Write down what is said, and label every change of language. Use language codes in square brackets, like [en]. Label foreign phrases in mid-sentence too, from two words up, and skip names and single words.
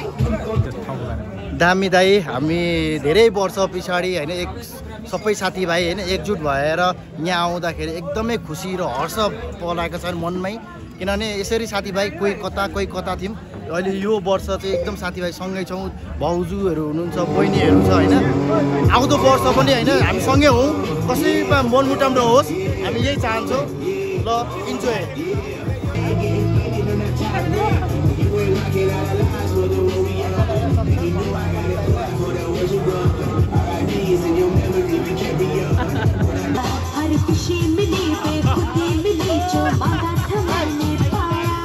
[ne] दामी दाई हामी धेरै वर्ष पछाडि होइन सबै साथीभाइ होइन एकजुट भएर यहाँ आउँदाखेरि एकदमै खुसी र हर्ष पलाएको छन् मनमै किनभने यसरी साथीभाइ कोही कता थियौँ अहिले यो वर्ष चाहिँ एकदम साथीभाइ सँगै छौँ भाउजूहरू हुनुहुन्छ बहिनीहरू छ होइन आउँदो वर्ष पनि होइन हामी सँगै हौँ कसैमा मनमुटाउ नहोस् हामी यही चाहन्छौँ ल इन्जोय [hi] हर खुशी मिली बेखुदी मिली जो मांगा था मैंने पाया